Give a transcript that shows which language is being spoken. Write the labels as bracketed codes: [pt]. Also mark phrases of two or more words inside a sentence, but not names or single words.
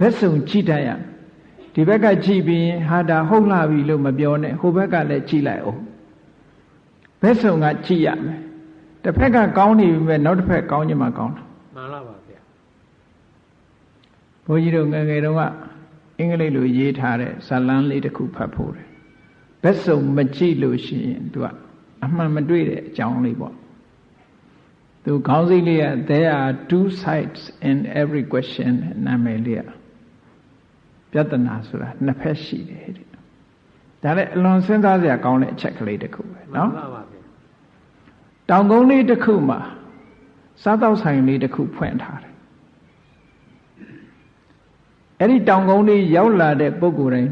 [my] ဘက်စုံကြည့်တတ်ရဒီဘက်ကကြည့်ပြီးဟာဒါဟုတ်လာပြီလို့မပြောနဲ့ဟိုဘက်ကလည်းကြည့်လိုက်အောင်ဘက်စုံကကြည့်ရမယ်တစ်ဖက်ကကောင်းနေပြီပဲနောက်တစ်ဖက်ကောင်းချင်မှကောင်းတာ မှန်လားပါဗျာ ဘုန်းကြီးတို့ငယ်ငယ်တုန်းကအင်္ဂလိပ်လိုရေးထားတဲ့ဇာတ်လမ်းလေးတစ်ခုဖတ်ဖို့တယ်ဘက်စုံမကြည့်လို့ရှိရင်သူကအမှန်မတွေ့တဲ့အကြောင်းလေးပေါ့သူခေါင်းစည်းလေးက [en] there are two sides in every question [my] နာမည်လေးပြဿနာဆိုတာနှစ်ဖက်ရှိတယ်တဲ့ဒါလည်းအလွန်စဉ်းစားစရာကောင်းတဲ့အချက်ကလေးတစ်ခုပဲနော် မှန်ပါပါဗျာ တောင်ကုန်းလေးတစ်ခုမှာစားတောက်ဆိုင်လေးတစ်ခုဖွင့်ထားတယ်အဲ့ဒီတောင်ကုန်းလေးရောက်လာတဲ့ပုဂ္ဂိုလ်တိုင်း